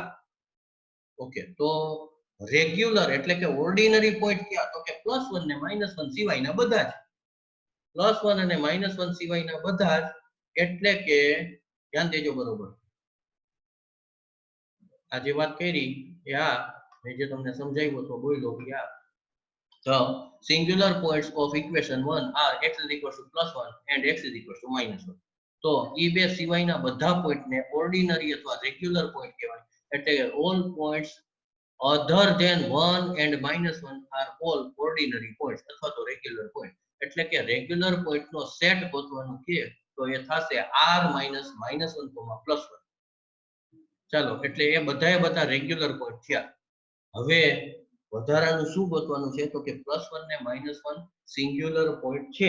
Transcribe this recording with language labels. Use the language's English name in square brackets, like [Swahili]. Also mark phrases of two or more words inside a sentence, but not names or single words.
[Gujarati] ઓકે, તો રેગ્યુલર એટલે કે [English] ordinary point [Gujarati] થયા તો કે +1 ને -1 સિવાયના બધા જ. +1 અને -1 સિવાયના બધા જ, એટલે કે ધ્યાન દેજો બરોબર. આ જે વાત કરી એ મેં જે તમને સમજાવ્યું તો બોલ્યો કે [English] the singular points of equation 1 are x is equal to +1 and x is equal to -1. [Gujarati] તો એ બે સિવાયના બધા પોઈન્ટને ઓર્ડિનરી અથવા [English] regular point [Gujarati] કહેવાય. એટલે કે [English] all points other than 1 and -1 are all ordinary points [Gujarati] અથવા તો [English] regular point. [Gujarati] એટલે કે [English] regular pointનો [Gujarati] સેટ ગોતવાનું છે તો એ થશે r - -1, +1. ચાલો, એટલે એ બધા [English] regular point [Gujarati] થયા. હવે વધારાનું શું ગોતવાનું છે તો કે +1 ને -1 [English] singular point [Gujarati] છે.